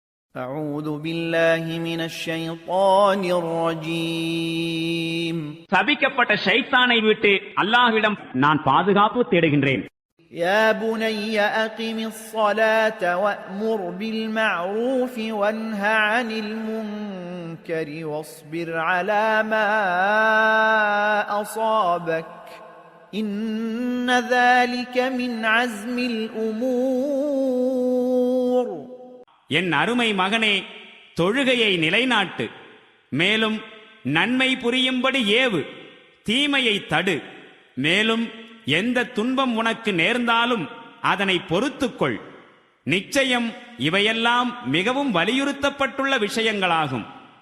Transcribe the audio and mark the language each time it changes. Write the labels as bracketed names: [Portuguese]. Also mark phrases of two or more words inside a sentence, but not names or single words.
[Arabic] أعوذ بالله من الشيطان الرجيم [Tamil] சபிக்கப்பட்ட ஷைத்தானை விட்டு அல்லாஹ்விடம் நான் பாதுகாப்பு தேடுகின்றேன். [Arabic] يا بني أقم الصلاة وأمر بالمعروف وانه عن المنكر واصبر على ما أصابك إن ذلك من عزم الأمور. [Tamil] என் அருமை மகனே, தொழுகையை நிலைநாட்டு, மேலும் நன்மை புரியும்படி ஏவு, தீமையை தடு, மேலும் எந்த துன்பம் உனக்கு நேர்ந்தாலும் அதனை பொறுத்துக்கொள். நிச்சயம் இவையெல்லாம் மிகவும் வலியுறுத்தப்பட்டுள்ள விஷயங்களாகும்.